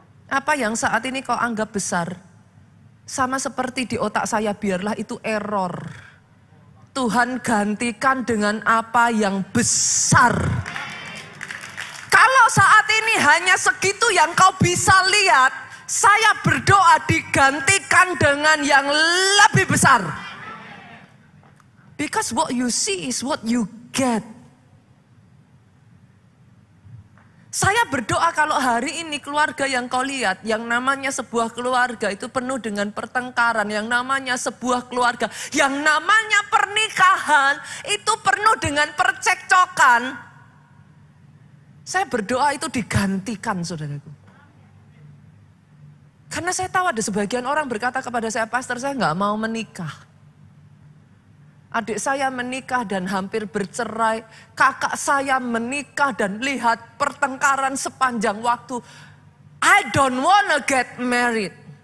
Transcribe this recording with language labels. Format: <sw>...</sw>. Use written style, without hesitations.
<id>Apa yang saat ini kau anggap besar, sama seperti di otak saya, biarlah itu error. Tuhan gantikan dengan apa yang besar. Kalau saat ini hanya segitu yang kau bisa lihat, saya berdoa digantikan dengan yang lebih besar.</id> <en>Because what you see is what you get.</en> <id>Saya berdoa kalau hari ini keluarga yang kau lihat, yang namanya sebuah keluarga itu penuh dengan pertengkaran, yang namanya sebuah keluarga, yang namanya pernikahan itu penuh dengan percekcokan. Saya berdoa itu digantikan, saudaraku. Karena saya tahu ada sebagian orang berkata kepada saya, pastor saya nggak mau menikah. Adik saya menikah dan hampir bercerai. Kakak saya menikah dan lihat pertengkaran sepanjang waktu.</id> <en>I don't wanna get married.</en>